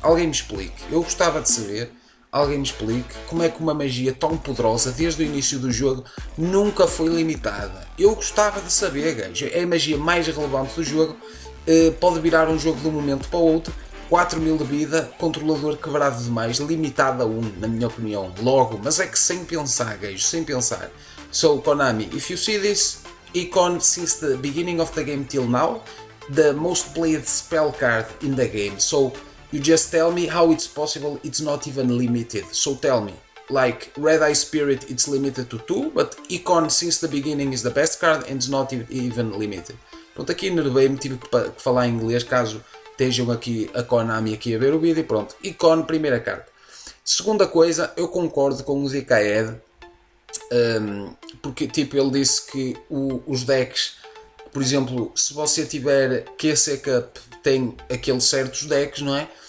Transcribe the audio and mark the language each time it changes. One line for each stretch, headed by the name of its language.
Portuguese: Alguém me explique, eu gostava de saber, alguém me explique como é que uma magia tão poderosa, desde o início do jogo, nunca foi limitada. Eu gostava de saber, gajo, é a magia mais relevante do jogo, pode virar um jogo de um momento para o outro. 4000 de vida, controlador quebrado demais, limitado a 1, na minha opinião, logo, mas é que sem pensar, gajo, sem pensar.
English: So, Konami, if you see this icon since the beginning of the game till now, the most played spell card in the game, so you just tell me how it's possible it's not even limited, so tell me. Like, Red Eye Spirit, it's limited to 2, but Icon since the beginning is the best card and it's not even limited.
Portuguese: Pronto, aqui enervei-me, tive que falar em inglês, caso estejam aqui a Konami aqui a ver o vídeo e pronto. Icon, primeira carta. Segunda coisa, eu concordo com o Zcaed, porque tipo, ele disse que os decks, por exemplo, se você tiver QC Cup, tem aqueles certos decks, não é?